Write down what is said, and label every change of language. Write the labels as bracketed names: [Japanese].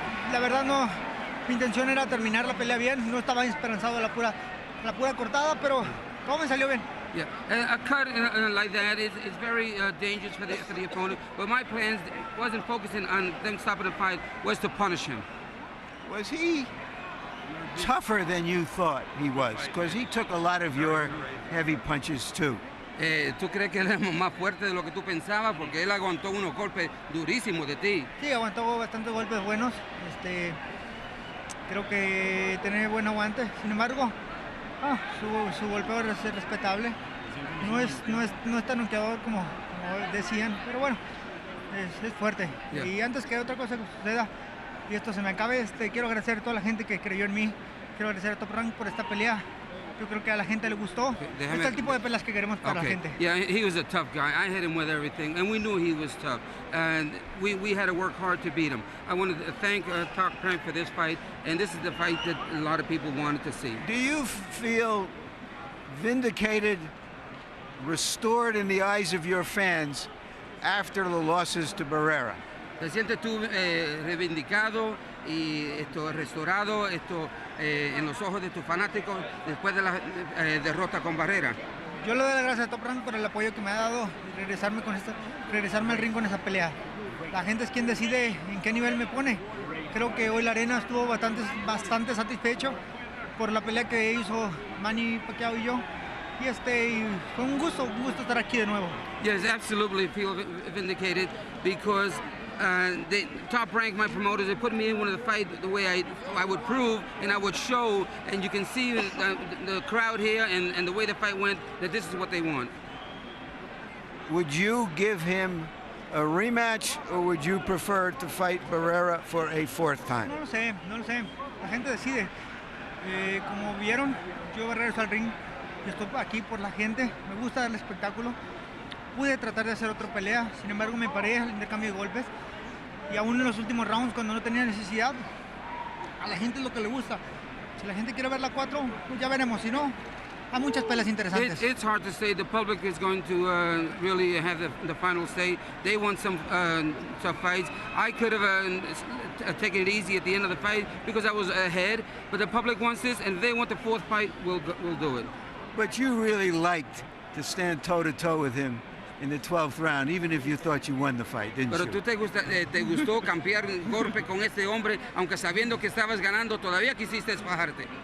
[Spanish] La verdad no, mi intención era terminar la pelea bien, no estaba esperanzado a la pura cortada, pero todo me salió bien. [English] Yeah, a cut like that is very dangerous for the opponent. But my plans wasn't focusing on them stopping the fight, was to punish him. Was he tougher than you thought he was? Because he took a lot of your heavy punches too. [Spanish] ¿Tú crees que él es más fuerte de lo que tú pensabas? Porque él aguantó unos golpes durísimos de ti. Sí, aguantó bastantes golpes buenos. Creo que tiene buen aguante. Sin embargo, su golpeo es respetable. No es tan noqueador como decían, pero bueno, es fuerte. [English] Yeah. [Spanish] Y antes que otra cosa suceda y esto se me acabe, quiero agradecer a toda la gente que creyó en mí. Quiero agradecer a Top Rank por esta pelea. Yo creo que a la gente le gustó. Este es el tipo de peleas que queremos para la gente. [English] Yeah, he was a tough guy. I hit him with everything, and we knew he was tough. And we had to work hard to beat him. I wanted to thank Top Rank for this fight, and this is the fight that a lot of people wanted to see. Do you feel vindicated, restored in the eyes of your fans after the losses to Barrera? [Spanish] ¿Te sientes tú reivindicado y restaurado en los ojos de tus fanáticos después de la derrota con Barrera? Yo le doy las gracias a Top Rank por el apoyo que me ha dado y regresarme al ring con esa pelea. La gente es quien decide en qué nivel me pone. Creo que hoy la arena estuvo bastante satisfecho por la pelea que hizo Manny Pacquiao y yo. Y fue un gusto estar aquí de nuevo. [English] Yes, absolutely feel vindicated because the Top Rank, my promoters, they put me in one of the fight the way I would prove and I would show, and you can see the crowd here and the way the fight went that this is what they want. Would you give him a rematch, or would you prefer to fight Barrera for a fourth time? [Spanish] No lo sé. La gente decide. Como vieron, yo regreso al ring. Estoy aquí por la gente. Me gusta el espectáculo. Pude tratar de hacer otra pelea, sin embargo me paré al intercambio de golpes y aún en los últimos rounds cuando no tenía necesidad, a la gente es lo que le gusta. Si la gente quiere ver la 4, pues ya veremos, si no, hay muchas peleas interesantes. [English] It's hard to say. The public is going to really have the final say. They want some tough fights. I could have taken it easy at the end of the fight because I was ahead, but the public wants this, and if they want the fourth fight, we'll do it. But you really liked to stand toe-to-toe with him in the 12th round, even if you thought you won the fight, didn't [Spanish] Pero [English] you? [Spanish] tú te gustó cambiar golpe con este hombre, aunque sabiendo que estabas ganando, todavía quisiste bajarte.